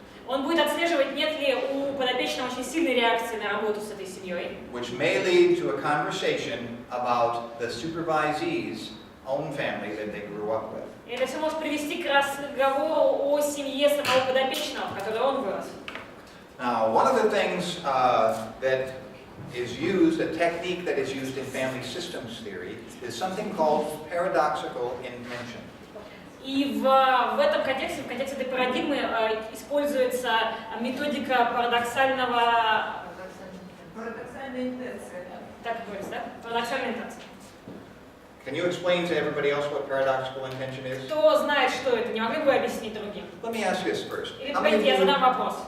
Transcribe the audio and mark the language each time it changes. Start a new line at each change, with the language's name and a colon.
Russian: Он будет отслеживать, нет ли у подопечного очень сильной реакции на работу с этой семьей.
English: Which may lead to a conversation about the supervisee's own family that they grew up with.
Russian: И это все может привести к разговору о семье самого подопечного, в которой он вырос.
English: Now, one of the things that is used, a technique that is used in family systems theory, is something called paradoxical intention.
Russian: И в этом контексте, в контексте этой парадигмы, используется методика парадоксального... Парадоксальная интенция. Так говорится, да? Парадоксальная интенция.
English: Can you explain to everybody else what paradoxical intention is?
Russian: Кто знает, что это? Не могли бы вы объяснить другим?
English: Let me ask this first.
Russian: Или погодите, я задам вопрос.